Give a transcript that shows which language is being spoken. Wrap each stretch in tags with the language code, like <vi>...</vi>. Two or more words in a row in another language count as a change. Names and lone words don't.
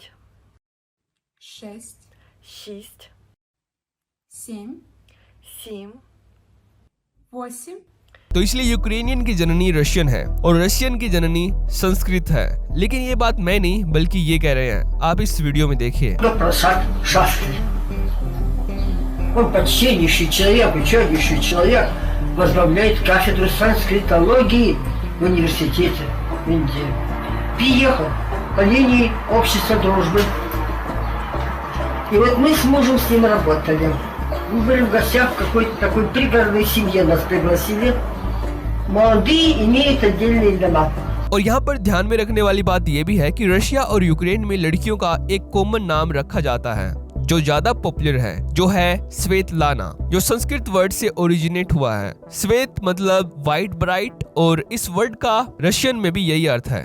<hi>6, 6, 7, 7. 8, तो इसलिए यूक्रेनियन की जननी रशियन है और रशियन की जननी संस्कृत है। लेकिन ये बात मैं नहीं बल्कि ये कह रहे हैं, आप इस वीडियो में देखिए।</hi> <ru>Просад Шафрин. Он почтеннейший человек, ученейший человек, возглавляет кафедру санскритологии в университете в Индии. Приехал по линии общества дружбы. И вот мы с мужем с ним работали. Мы были в гостях в какой-то такой пригородной семье, нас пригласили. Молодые имеют отдельные дома.</ru> <hi>और यहाँ पर ध्यान में रखने वाली बात यह भी है कि रशिया और यूक्रेन में लड़कियों का एक कॉमन नाम रखा जाता है जो ज्यादा पॉपुलर है, जो है स्वेतलाना, जो संस्कृत वर्ड से ओरिजिनेट हुआ है। श्वेत मतलब</hi> <en>white bright</en> <hi>और इस वर्ड का रशियन में भी यही अर्थ है।</hi>